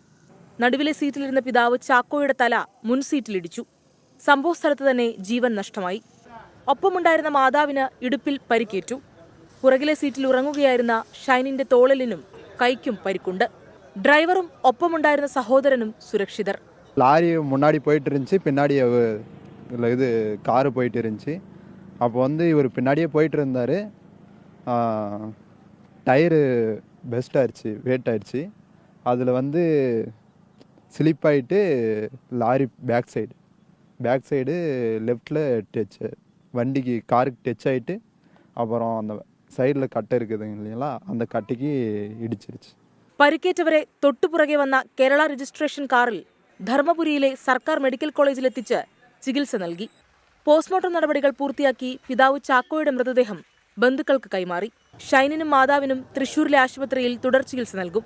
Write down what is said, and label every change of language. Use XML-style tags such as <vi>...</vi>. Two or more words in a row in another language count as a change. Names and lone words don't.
<ml>നടുവിലെ സീറ്റിലിരുന്ന പിതാവ് ചാക്കോയുടെ തല മുൻ സീറ്റിലിടിച്ചു. സംഭവസ്ഥലത്ത് തന്നെ ജീവൻ നഷ്ടമായി. ഒപ്പമുണ്ടായിരുന്ന മാതാവിന് ഇടുപ്പിൽ പരിക്കേറ്റു. പുറകിലെ സീറ്റിൽ ഉറങ്ങുകയായിരുന്ന ഷൈനിന്റെ തോളലിനും കൈക്കും പരിക്കുണ്ട്. ഡ്രൈവറും ഒപ്പമുണ്ടായിരുന്ന സഹോദരനും സുരക്ഷിതർ.</ml> <ta>லாரி முன்னாடி போயிட்டு இருந்துச்சு, பின்னாடி இது காரு போயிட்டு இருந்துச்சு. அப்போ இவர் பின்னாடியே போயிட்டு இருந்தார். டயரு பெஸ்ட் ஆயிடுச்சு, வெயிட் ஆயிடுச்சு. அதில் ஸ்லிப் ஆகிட்டு லாரி</ta> <en>back side</en> <ta>லெஃப்டில் டச், வண்டிக்கு காருக்கு டச் ஆகிட்டு அப்புறம் அந்த சைடில் கட்டை இருக்குதுங்க இல்லைங்களா, அந்த கட்டைக்கு இடிச்சிருச்சு.</ta> <ml>പരിക്കേറ്റവരെ തൊട്ടുപുറകെ വന്ന കേരള രജിസ്ട്രേഷൻ കാറിൽ ധർമ്മപുരിയിലെ സർക്കാർ മെഡിക്കൽ കോളേജിലെത്തിച്ച് ചികിത്സ നൽകി. പോസ്റ്റ്മോർട്ടം നടപടികൾ പൂർത്തിയാക്കി പിതാവ് ചാക്കോയുടെ മൃതദേഹം ബന്ധുക്കൾക്ക് കൈമാറി. ഷൈനിനും മാതാവിനും തൃശൂരിലെ ആശുപത്രിയിൽ തുടർ ചികിത്സ നൽകും.</ml>